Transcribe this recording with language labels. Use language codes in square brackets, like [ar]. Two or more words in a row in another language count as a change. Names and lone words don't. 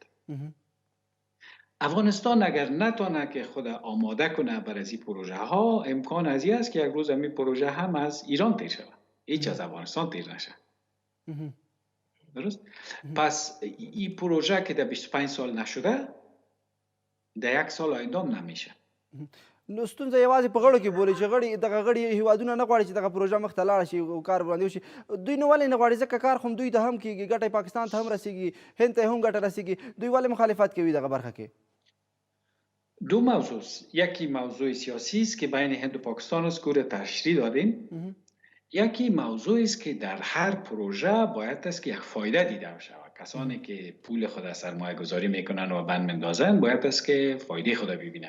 [fa] افغانستان اگر نتونه که خود آماده کنه برای این پروژه ها امکان از این است که یک روز همین پروژه هم از ایران تیر شود. هیچ از افغانستان تیر نشه. درست؟ پس این پروژه که در 25 سال نشده در یک سال آیندام نمیشه. [ps] نو ستونزه یوازې په غړو کې بولي چې دغه غړي هیوادونه نه غواړي چې دغه پروژه مخته لاړه شي او کار وړاندې وشي. دوی نو ولې نه غواړي ځکه کار خو دوی ته هم کېږي ګټه پاکستان ته هم رسیږي هند ته هم ګټه رسیږي دوی ولې مخالفت کوي دغه برخه کې؟ [fa] دو موضوع است. یکی موضوع سیاسی است که بین هند و پاکستان است که تشریح دادیم. یکی موضوع است که در هر پروژه باید است که یک فایده دیده بشه. کسانی که پول خود از سرمایه گذاری میکنن و بند مندازن باید است که فایده خود ببینن.